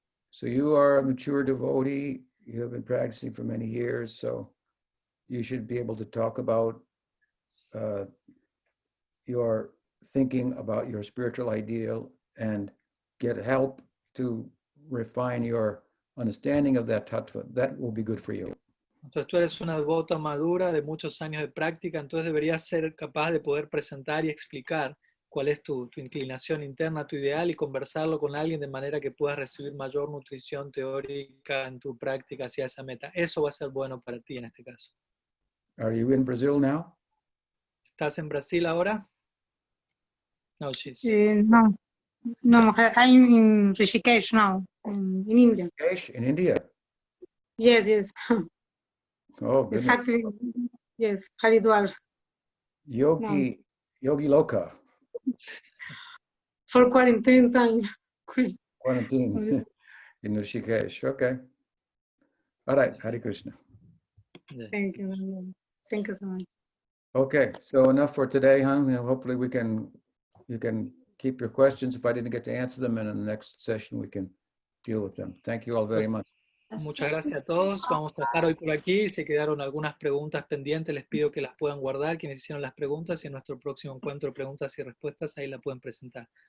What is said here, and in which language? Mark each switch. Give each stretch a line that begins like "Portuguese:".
English: So you are a mature devotee, you have been practicing for many years, so you should be able to talk about your thinking about your spiritual ideal and get help to refine your understanding of that tattva. That will be good for you.
Spanish: Entonces tú eres una devota madura de muchos años de práctica, entonces deberías ser capaz de poder presentar y explicar cuál es tu inclinación interna, tu ideal, y conversarlo con alguien de manera que puedas recibir mayor nutrición teórica en tu práctica hacia esa meta. Eso va a ser bueno para ti en este caso.
English: Are you in Brazil now?
Spanish: ¿Estás en Brasil ahora?
English: No, she's... No, I'm in Rishikesh now, in India. Rishikesh, in India. Yes. Oh, goodness. Exactly. Yes, Haridwar. Yogi Loka, For quarantine time. quarantine in Rishikesh. Okay. All right, Hare Krishna. Thank you. Thank you so much. Okay, so enough for today, huh? Hopefully you can keep your questions. If I didn't get to answer them, and in the next session we can deal with them. Thank you all very much.
Spanish: Muchas gracias a todos. Vamos a dejar hoy por aquí. Se quedaron algunas preguntas pendientes. Les pido que las puedan guardar quienes hicieron las preguntas y en nuestro próximo encuentro de preguntas y respuestas ahí la pueden presentar.